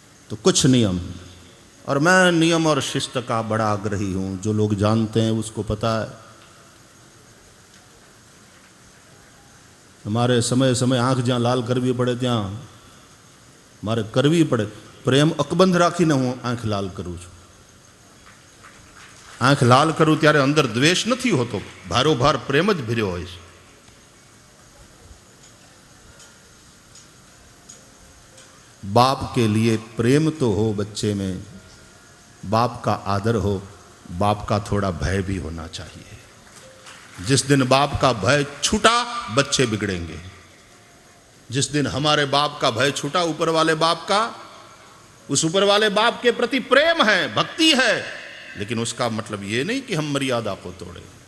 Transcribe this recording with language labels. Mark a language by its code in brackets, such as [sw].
[hi] तो कुछ नियम, और मैं नियम और शिस्त का बड़ा आग्रही हूं. जो लोग जानते हैं उसको पता है. हमारे समय समय [gu] आंख ज्यां लाल करवी पड़े ત્યાં મારે કરવી પડે. પ્રેમ અકબંધ રાખીને હું આંખ લાલ કરું છું. આંખ લાલ કરું ત્યારે અંદર દ્વેષ નથી હોતો, ભારોભાર પ્રેમ જ ભર્યો હોય છે. [hi] बाप के लिए प्रेम तो हो बच्चे में, बाप का आदर हो, बाप का थोड़ा भय भी होना चाहिए. जिस दिन बाप का भय छूटा बच्चे बिगड़ेंगे. जिस दिन हमारे बाप का भय छूटा, ऊपर वाले बाप का, उस ऊपर वाले बाप के प्रति प्रेम है, भक्ति है, लेकिन उसका मतलब ये नहीं कि हम मर्यादा को तोड़े.